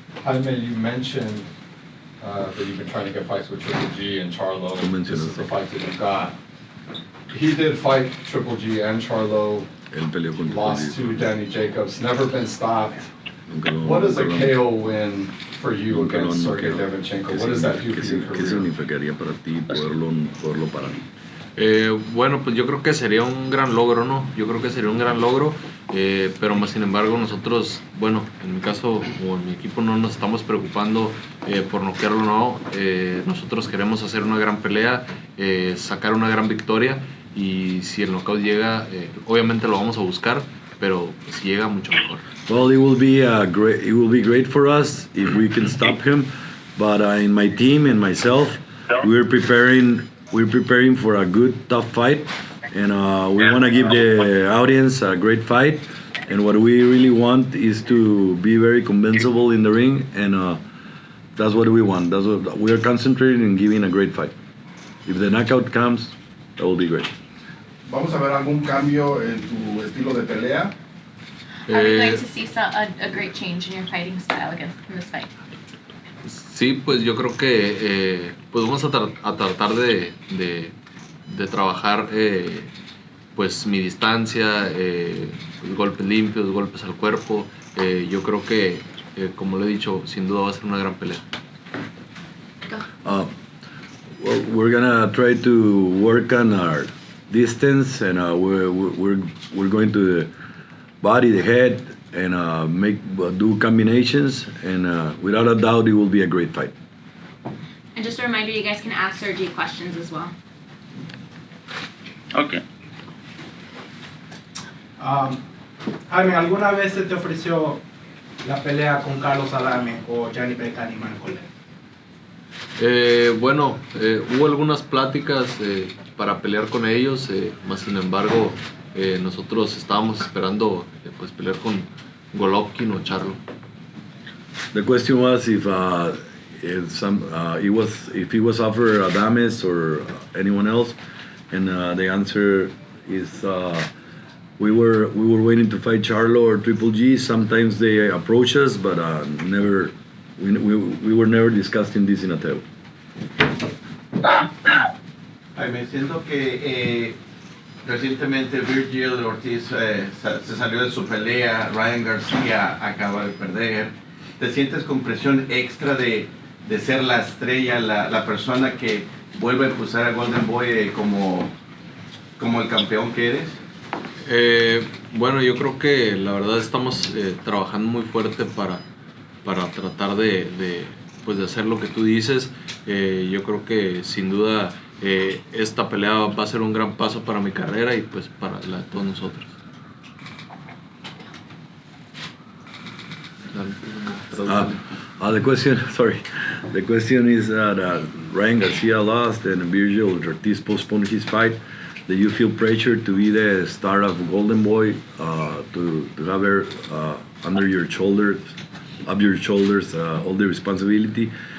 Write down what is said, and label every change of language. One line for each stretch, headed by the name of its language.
English: Jaime, you mentioned that you've been trying to get fights with Triple G and Charlo. This is the fight that you got. He did fight Triple G and Charlo, lost to Danny Jacobs, never been stopped. What does a KO win for you against Sergiy Derevyanchenko? What does that do for your career?
Spanish: ¿Qué significaría para ti poderlo parar? Bueno, pues yo creo que sería un gran logro, ¿no? Yo creo que sería un gran logro, pero más sin embargo nosotros, bueno, en mi caso o en mi equipo no nos estamos preocupando por noquearlo, no. Nosotros queremos hacer una gran pelea, sacar una gran victoria y si el knockout llega, obviamente lo vamos a buscar, pero si llega mucho mejor.
English: Well, it will be great for us if we can stop him, but in my team and myself, we're preparing for a good, tough fight, and we want to give the audience a great fight. And what we really want is to be very convincible in the ring, and that's what we want. That's what we are concentrating in, giving a great fight. If the knockout comes, that will be great.
Spanish: ¿Vamos a ver algún cambio en tu estilo de pelea?
English: Are we going to see a great change in your fighting style in this fight?
Spanish: Sí, pues yo creo que pues vamos a tratar de trabajar pues mi distancia, golpes limpios, golpes al cuerpo. Yo creo que, como lo he dicho, sin duda va a ser una gran pelea.
English: Well, we're gonna try to work on our distance, and we're going to the body, the head, and do combinations, and without a doubt, it will be a great fight. And just a reminder, you guys can ask Sergey questions as well. Okay.
Spanish: Jaime, ¿alguna vez se te ofreció la pelea con Carlos Adame o Gianni Mancolé? Bueno, hubo algunas pláticas para pelear con ellos, más sin embargo nosotros estábamos esperando pues pelear con Golovkin o Charlo.
English: The question was if he was offered Adames or anyone else, and the answer is we were waiting to fight Charlo or Triple G. Sometimes they approach us, but never. We were never discussing this in a table.
Spanish: Me siento que recientemente Virgil Ortiz se salió de su pelea, Ryan García acaba de perder. ¿Te sientes con presión extra de ser la estrella, la persona que vuelve a impulsar a Golden Boy como el campeón que eres? Bueno, yo creo que la verdad estamos trabajando muy fuerte para tratar de hacer lo que tú dices. Yo creo que sin duda esta pelea va a ser un gran paso para mi carrera y pues para la de todos nosotros.
English: The question is that Ryan Garcia lost and Virgil Ortiz postponed his fight. Do you feel pressure to be the star of Golden Boy, to have her under your shoulders, all the responsibility?